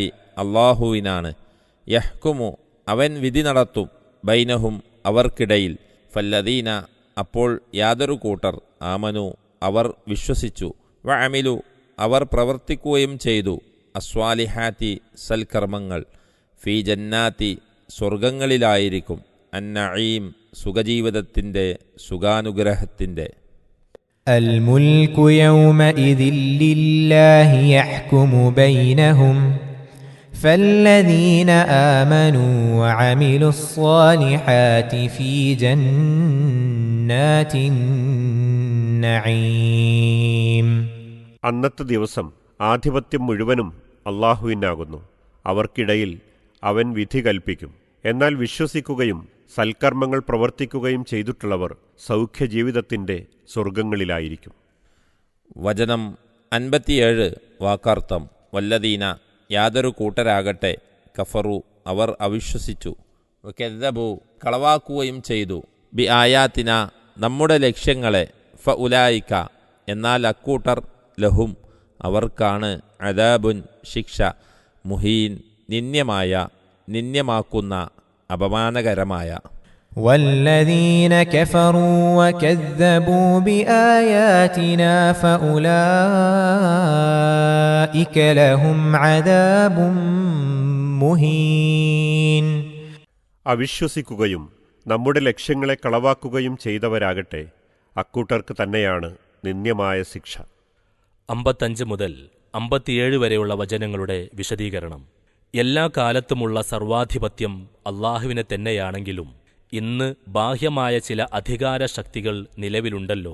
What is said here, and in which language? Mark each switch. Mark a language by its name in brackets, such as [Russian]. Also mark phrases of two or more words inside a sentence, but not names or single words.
[Malayalam] അള്ളാഹുവിനാണ് യഹ്കുമു അവൻ വിധി നടത്തും ബൈനഹും അവർക്കിടയിൽ ഫല്ലദീന അപ്പോൾ യാതൊരു കൂട്ടർ ആമനു അവർ വിശ്വസിച്ചു [Arabic] وعملوا [Malayalam] അവർ പ്രവർത്തിക്കുകയും ചെയ്തു അസ്വാലിഹാത്തി സൽക്കർമ്മങ്ങൾ [Arabic] في جنات [Malayalam] സ്വർഗങ്ങളിലായിരിക്കും അന്നഈം സുഖജീവിതത്തിൻ്റെ സുഖാനുഗ്രഹത്തിൻ്റെ. [Arabic] الملك يومئذ لله يحكم بينهم فالذين آمنوا وعملوا الصالحات في جنات النعيم. [Malayalam] അന്നത്തെ ദിവസം ആധിപത്യം മുഴുവനും അള്ളാഹുവിനാകുന്നു. അവർക്കിടയിൽ അവൻ വിധി കൽപ്പിക്കും. എന്നാൽ വിശ്വസിക്കുകയും സൽക്കർമ്മങ്ങൾ പ്രവർത്തിക്കുകയും ചെയ്തിട്ടുള്ളവർ സൗഖ്യജീവിതത്തിൻ്റെ സ്വർഗങ്ങളിലായിരിക്കും. വചനം 57 വാക്കർത്ഥം. വല്ലദീന യാതൊരു കൂട്ടരാകട്ടെ കഫറു അവർ അവിശ്വസിച്ചു കെദ്ദബു കളവാക്കുകയും ചെയ്തു [Arabic] بآياتنا [Malayalam] നമ്മുടെ ലക്ഷ്യങ്ങളെ [Arabic] فأولئك [Malayalam] എന്നാൽ അക്കൂട്ടർ ലഹും അവർക്കാണ് അദാബുൻ ശിക്ഷ മുഹീൻ നിന്ദ്യമാക്കുന്ന അപമാനകരമായ. [Arabic] والذين كفروا وكذبوا بآياتنا فأولئك لهم عذاب مهين. [Malayalam] അവിശ്വസിക്കുകയും നമ്മുടെ ലക്ഷ്യങ്ങളെ കളവാക്കുകയും ചെയ്തവരാകട്ടെ അക്കൂട്ടർക്ക് തന്നെയാണ് നിന്ദ്യമായ ശിക്ഷ. 55 മുതൽ 57 വരെയുള്ള വചനങ്ങളുടെ വിശദീകരണം. എല്ലാ കാലത്തുമുള്ള സർവാധിപത്യം അള്ളാഹുവിനെ തന്നെയാണെങ്കിലും ഇന്ന് ബാഹ്യമായ ചില അധികാര ശക്തികൾ നിലവിലുണ്ടല്ലോ.